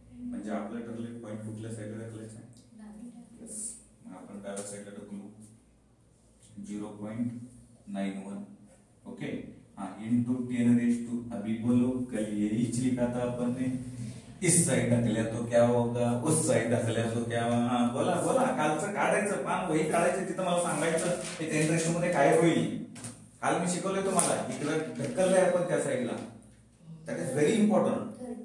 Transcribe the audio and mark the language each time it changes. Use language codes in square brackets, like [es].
[mr] म्हणजे आपलं ठरलं पॉईंट कुठल्या साईडला ढकलायचं आहे? यस. मग आपण डाव्या साईडला ढकलू 0.91. [hi] ओके. हाँ इंटू 10⁻². अभी बोलो कल यही लिखा था अपन ने, इस साइड ढकल्या तो क्या होगा, उस साइड ढकल्या तो क्या होगा. हाँ बोला बोला. [mr] कालचं काढायचं पान वही काढायचं, तिथं मला सांगायचं ते 10⁻² मध्ये काय होईल. काल मी शिकवलंय तुम्हाला, इकडे ढकललंय आपण त्या साईडला. [en] That is very important.